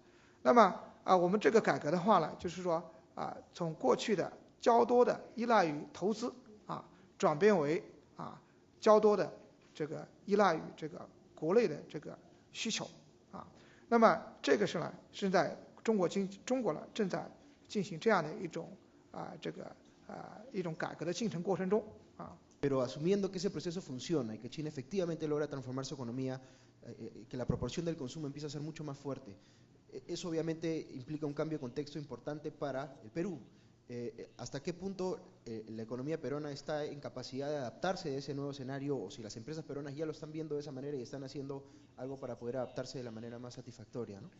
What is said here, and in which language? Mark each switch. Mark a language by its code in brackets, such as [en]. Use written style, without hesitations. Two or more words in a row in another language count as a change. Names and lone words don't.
[zh] 那么我们这个改革的话呢，就是说从过去的较多的依赖于投资转变为较多的这个依赖于这个国内的这个需求那么这个是呢，是在中国呢正在进行这样的一种一种改革的进程过程中 [es] Pero asumiendo que ese proceso funciona y que China efectivamente logra transformar su economía, que la proporción del consumo empieza a ser mucho más fuerte, eso obviamente implica un cambio de contexto importante para el Perú. ¿Hasta qué punto la economía peruana está en capacidad de adaptarse a ese nuevo escenario, o si las empresas peruanas ya lo están viendo de esa manera y están haciendo algo para poder adaptarse de la manera más satisfactoria, ¿no?